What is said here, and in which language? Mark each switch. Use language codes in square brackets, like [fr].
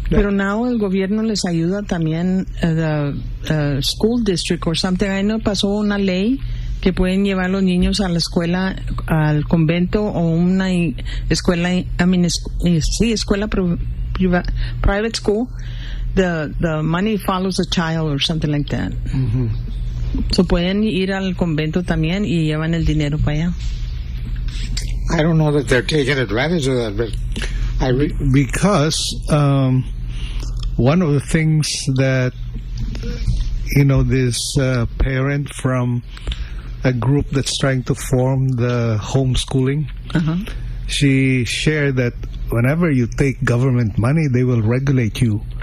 [es] Pero [en] now [es] el gobierno les ayuda también [en] the school district or something. I know [es] pasó una ley que pueden llevar los niños a la escuela, al convento o una escuela, escuela [en] private school. The money follows a child or something like that. Mm-hmm. So [es] pueden ir al convento también y llevan el dinero para allá. [en] I don't know that they're taking advantage of that, but. Because one of the things that, you know, this parent from a group that's trying to form the homeschooling, she shared that whenever you take government money, they will regulate you.